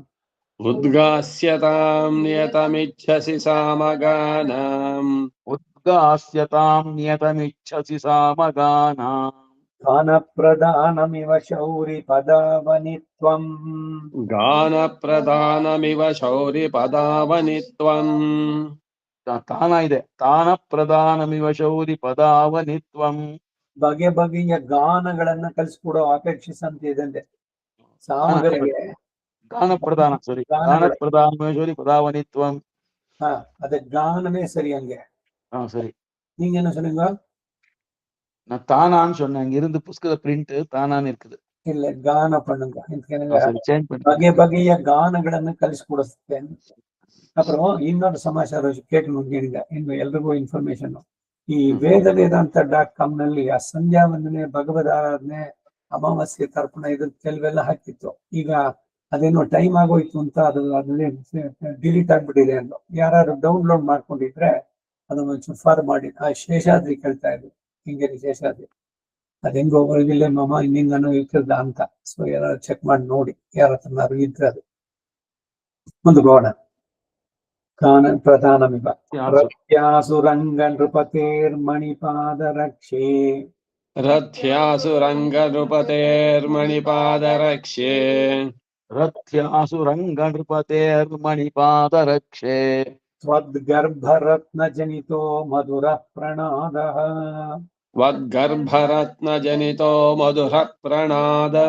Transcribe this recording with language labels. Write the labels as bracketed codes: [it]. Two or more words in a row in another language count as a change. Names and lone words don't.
[sa] उद्गास्यतां नियतमिच्छसि सामगानाम् उद्गास्यतां नियतमिच्छसि सामगानाम् गानप्रदानमिव शौरिपदावनित्वम् गानप्रदानमिव शौरिपदावनित्वम् ತಾನ ಇದೆ ತಾನ ಪ್ರಧಾನಮಿವ ಶೌರಿ ಪದಾವನಿತ್ವಂ [kn] ಬಗೆ ಬಗೆಯ ಗಾನಗಳನ್ನ ಕಲಿಸ್ಕೊಡೋ ಅಪೇಕ್ಷಿಸಂತಿದೆ ಸಾಮಗಳಿಗೆ ಗಾನ ಪ್ರಧಾನ ಸಾರಿ ಗಾನ ಗಾನಗಳು [sa] ಪ್ರಧಾನಮಿವ ಶೌರಿ ಪದಾವನಿತ್ವಂ [ta] ಅದೇ ಗಾನமே சரி அங்க சரி நீங்க என்ன சொன்னீங்க நான் தானான்னு சொன்னேன் அங்க இருந்து புஸ்தக பிரிண்ட் தானான்னு இருக்குது இல்ல கான பண்ணுங்க சரி சேஞ்ச் பண்ணி [kn] ಬಗೆ ಬಗೆಯ ಗಾನಗಳನ್ನು ಕಲಿಸ್ಕೊಡಿಸ್ತೇನೆ [ta] அப்புறம் இன்னொரு [kn] ಸಮಾಚಾರ ಕೇಳ್ಕೊಂಡು ಕೇಳಿದ ಇನ್ನು ಎಲ್ರಿಗೂ ಇನ್ಫಾರ್ಮೇಶನ್ ಈ ವೇದಾಂತ.com ನಲ್ಲಿ ಆ ಸಂಧ್ಯಾ ವಂದನೆ ಭಗವದ್ ಆರಾಧನೆ ಅಮಾವಾಸ್ಯೆ ತರ್ಪಣ ಇದು ಕೆಲವೆಲ್ಲ ಹಾಕಿತ್ತು ಈಗ ಅದೇನೋ ಟೈಮ್ ಆಗೋಯ್ತು ಅಂತ ಅದ್ರಲ್ಲಿ ಡಿಲೀಟ್ ಆಗ್ಬಿಟ್ಟಿದೆ ಅಂದು ಯಾರು ಡೌನ್ಲೋಡ್ ಮಾಡ್ಕೊಂಡಿದ್ರೆ ಅದನ್ನ ಒಂಚೂರು ಫಾರ್ ಮಾಡಿ ಆ ಶೇಷಾದ್ರಿ ಕೇಳ್ತಾ ಇದ್ರು ಹಿಂಗೇರಿ ಶೇಷಾದ್ರಿ ಅದ್ ಹೆಂಗೋ ಹೊರಗಿಲ್ಲ ಮಾಮ ಹಿಂಗಾನು ಇರ್ತದ ಅಂತ ಸೊ ಯಾರು ಚೆಕ್ ಮಾಡಿ ನೋಡಿ ಯಾರ ಹತ್ರನಾರು ಇದ್ರೆ ಅದು ಒಂದು ಗೋಣ [sa] ಕಾನ ಪ್ರಧಾನಮಿವ ರಥ್ಯಾಸುರಂಗ ನೃಪತೇರ್ಮಣಿಪಾದರಕ್ಷೆ रथ्यासुरङ्गनृपतेर्मणिपादरक्ष्ये ರಥ್ಯಾಸುರಂಗ ನೃಪತೇರ್ಮಣಿಪಾದರಕ್ಷೆ त्वद्गर्भरत्नजनितो मधुरः प्रणादः वद्गर्भरत्नजनितो मधुरः प्रणादः